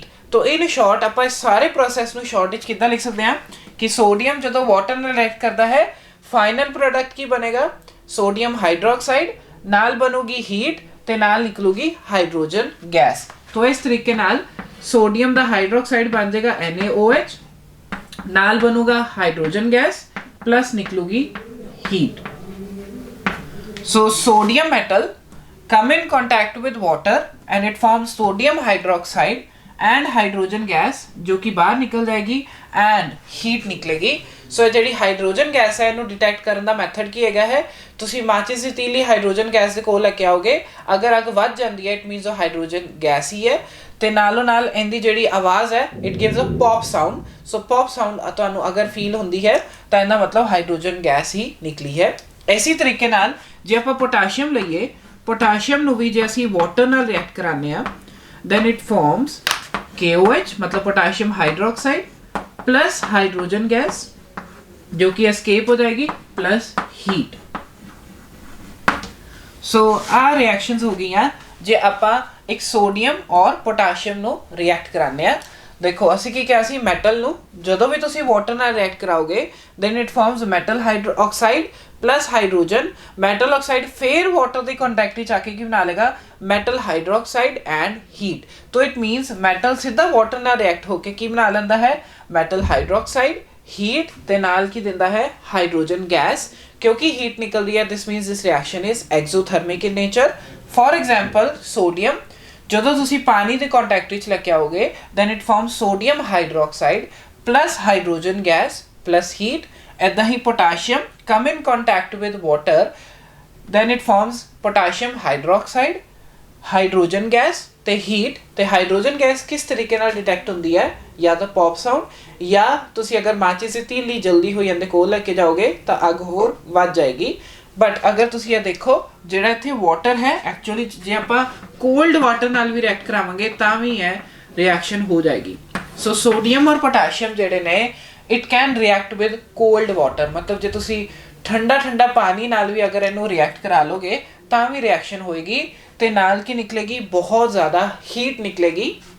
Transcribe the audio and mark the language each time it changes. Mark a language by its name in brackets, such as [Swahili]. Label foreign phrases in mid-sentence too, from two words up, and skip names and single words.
[Punjabi] ਤੋ [English] in short [Punjabi] ਆਪ ਇਸ ਸਾਰੇ ਪ੍ਰੋਸੈਸ ਨੂੰ ਸ਼ਾਰਟ ਵਿੱਚ ਕਿੱਦਾਂ ਲਿਖ ਸਕਤੇ ਹੈਂ ਕਿ ਸੋਡੀਅਮ ਜਦੋਂ ਵਾਟਰ ਨਾਲ ਰਿਐਕਟ ਕਰਤਾ ਹੈ [English] final product [Punjabi] ਕੀ ਬਣੇਗਾ [English] sodium hydroxide [Punjabi] ਨਾਲ ਬਣੂਗੀ ਹੀਟ ਤੇ ਨਾਲ ਨਿਕਲੂਗੀ [English] hydrogen gas. [Punjabi] ਤੋ ਇਸ ਤਰੀਕੇ ਨਾਲ ਸੋਡੀਅਮ ਕਾ ਹਾਈਡਰੋਕਸਾਈਡ ਬਨ ਜਾਏਗਾ NaOH ਨਾਲ ਬਣੂਗਾ [English] hydrogen gas plus [Punjabi] ਨਿਕਲੂਗੀ ਹੀਟ। [English] so sodium metal come in contact with water and it forms sodium hydroxide and hydrogen gas [Hindi] जो कि बाहर निकल जाएगी [English] and heat निकलेगी। [Punjabi] ਸੋ ਇਹ ਜਿਹੜੀ [English] hydrogen gas [Punjabi] ਹੈ ਇਹਨੂੰ ਡਿਟੈਕਟ ਕਰਨ ਦਾ ਮੈਥਡ ਕੀ ਹੈਗਾ ਹੈ, ਤੁਸੀਂ ਮਾਚਿਸ ਦੀ ਤੀਲੀ [English] hydrogen gas [Punjabi] ਦੇ ਕੋਲ ਲੈ ਕੇ ਆਓਗੇ, ਅਗਰ ਅੱਗ ਵੱਧ ਜਾਂਦੀ ਹੈ [English] it means [Punjabi] ਉਹ [English] hydrogen gas [Punjabi] ਹੀ ਹੈ, ਤੇ ਨਾਲੋਂ ਨਾਲ ਇਹਦੀ ਜਿਹੜੀ ਆਵਾਜ਼ ਹੈ [English] it gives a pop sound. [Punjabi] ਸੋ [English] pop sound [Punjabi] ਤੁਹਾਨੂੰ ਅਗਰ ਫੀਲ ਹੁੰਦੀ ਹੈ ਤਾਂ ਇਹਦਾ ਮਤਲਬ [English] hydrogen gas [Punjabi] ਹੀ ਨਿਕਲੀ ਹੈ। ਇਸੇ ਤਰੀਕੇ ਨਾਲ ਜੇ ਆਪਾਂ ਪੋਟਾਸ਼ੀਅਮ ਲਈਏ, ਪੋਟਾਸ਼ੀਅਮ ਨੂੰ ਵੀ ਜੇ ਅਸੀਂ ਵਾਟਰ ਨਾਲ ਰਿਐਕਟ ਕਰਾਉਂਦੇ ਆ [English] then it forms KOH [Punjabi] मतलब [English] potassium hydroxide plus hydrogen gas [Hindi] जो कि एस्केप हो जाएगी [English] plus heat. [Punjabi] ਸੋ ਆ ਰਿਐਕਸ਼ਨਜ਼ ਹੋ ਗਈ ਜੇ ਆਪਾਂ ਏਕ ਸੋਡੀਅਮ ਔਰ ਪੋਟਾਸ਼ੀਅਮ ਨੂੰ ਰਿਐਕਟ ਕਰਾਨੇ ਆ। देखो ਅਸੀਂ ਕੀ ਕਿਹਾ ਸੀ, ਮੈਟਲ ਨੂੰ ਜਦੋਂ ਵੀ ਤੁਸੀਂ ਵਾਟਰ ਨਾਲ ਰਿਐਕਟ ਕਰਾਓਗੇ [English] then it forms metal hydroxide plus hydrogen. metal oxide [Hindi] फिर वाटर के कॉन्टैक्ट में आके की बना लेगा [English] metal hydroxide and heat. [Punjabi] ਤੋ [English] it means [Punjabi] ਮੈਟਲ ਸਿੱਧਾ ਵਾਟਰ ਨਾਲ ਰਿਐਕਟ ਹੋਕੇ ਕੀ ਬਣਾ ਲੈਂਦਾ ਹੈ [English] metal hydroxide, [Punjabi] ਹੀਟ ਤੇ ਨਾਲ ਕੀ ਦਿੰਦਾ ਹੈ [English] hydrogen gas. [Hindi] क्योंकि हीट निकल रही है [English] this means this reaction is exothermic in nature. for example सोडियम [Punjabi] ਜਦੋਂ ਤੁਸੀਂ ਪਾਣੀ ਦੇ ਕੰਟੈਕਟ ਵਿੱਚ ਲੈ ਕੇ ਆਓਗੇ [English] then it forms sodium hydroxide plus hydrogen gas plus heat। [Punjabi] ਇੱਦਾਂ ਹੀ [English] potassium come in contact with water then it forms potassium hydroxide, hydrogen gas ਤੇ heat। [Punjabi] ਤੇ [English] hydrogen gas [Punjabi] ਕਿਸ ਤਰੀਕੇ ਨਾਲ ਡਿਟੈਕਟ ਹੁੰਦੀ ਹੈ, ਜਾਂ ਤਾਂ [English] pop sound [Punjabi] ਜਾਂ ਤੁਸੀਂ ਅਗਰ ਮਾਚਿਸ ਦੀ ਤੀਲੀ ਜਲਦੀ ਹੋ ਜਾਂਦੇ ਕੋਲ ਲੈ ਕੇ ਜਾਓਗੇ ਤਾਂ ਅੱਗ ਹੋਰ ਵੱਧ ਜਾਏਗੀ। ਬਟ ਅਗਰ ਤੁਸੀਂ ਯੇ ਦੇਖੋ ਜਿਹੜਾ ਇੱਥੇ ਵਾਟਰ ਹੈ ਐਕਚੁਅਲੀ ਜੇ ਆਪਾਂ [English] cold water [Punjabi] ਨਾਲ ਭੀ ਰਿਐਕਟ ਕਰਾਵਾਂਗੇ ਤਾਂ ਭੀ ਹੈ ਰਿਐਕਸ਼ਨ ਹੋ ਜਾਏਗੀ। ਸੋ ਸੋਡੀਅਮ ਔਰ ਪੋਟਾਸ਼ੀਅਮ ਜਿਹੜੇ ਨੇ [English] it can react with cold water [Punjabi] ਮਤਲਬ ਜੇ ਤੁਸੀਂ ਠੰਡਾ ਠੰਡਾ ਪਾਣੀ ਨਾਲ ਭੀ ਅਗਰ ਇਨੂੰ ਰਿਐਕਟ ਕਰਾ ਲੋਗੇ ਤਾਂ ਭੀ ਰਿਐਕਸ਼ਨ ਹੋਏਗੀ ਤੇ ਨਾਲ ਕੀ ਨਿਕਲੇਗੀ ਬਹੁਤ ਜ਼ਿਆਦਾ ਹੀਟ ਨਿਕਲੇਗੀ।